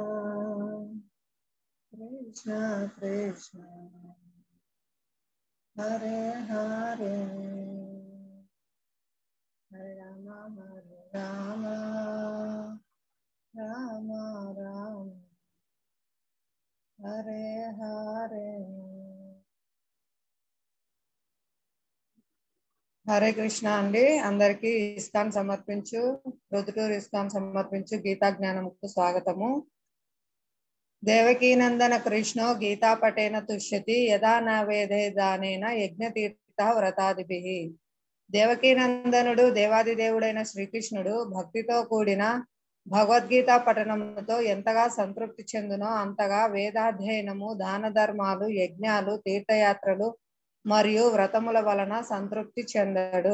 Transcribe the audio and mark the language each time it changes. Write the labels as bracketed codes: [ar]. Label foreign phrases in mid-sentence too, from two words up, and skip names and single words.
[sa] కృష్ణ హరే హరే హరే రామ రామ రామ రామ హరే హరే. [te] హరే కృష్ణ అండి. అందరికి ఇస్కాన్ సమర్పించు, రుదుటూరు ఇస్కాన్ సమర్పించు గీతా జ్ఞానంకు స్వాగతము. [sa] దేవకీనందన కృష్ణో గీతా పటేన తుష్యతి యదా నా వేదే దానేన యజ్ఞతీర్థ వ్రతాదిభిః. [te] దేవకీనందనుడు దేవాది దేవుడైన శ్రీకృష్ణుడు భక్తితో కూడిన భగవద్గీత పఠనముతో ఎంతగా సంతృప్తి చెందునో అంతగా వేదాధ్యయనము, దాన ధర్మాలు, యజ్ఞాలు, తీర్థయాత్రలు మరియు వ్రతముల వలన సంతృప్తి చెందడు.